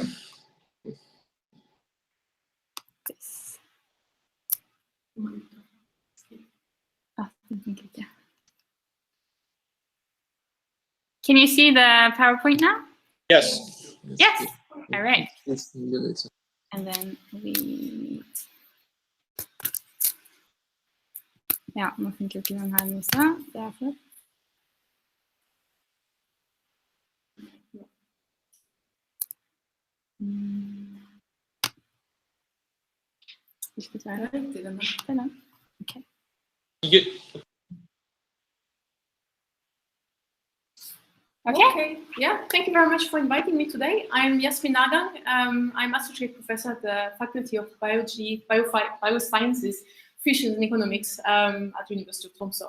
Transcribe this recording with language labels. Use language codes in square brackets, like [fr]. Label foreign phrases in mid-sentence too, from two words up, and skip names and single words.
[en] This. Oh, yeah. Can you see the PowerPoint now? Yes. Yes. All right. And then we need. [no] Ja, nå funker ikke den her i stad. Det er for. Hvilket er det? [en] Okay. Okay. Yeah, thank you very much for inviting me today. I'm Jasmine Nargan. I'm associate professor at the Faculty of Biology, Biosciences, Fishes and Economics at the University of Tromsø.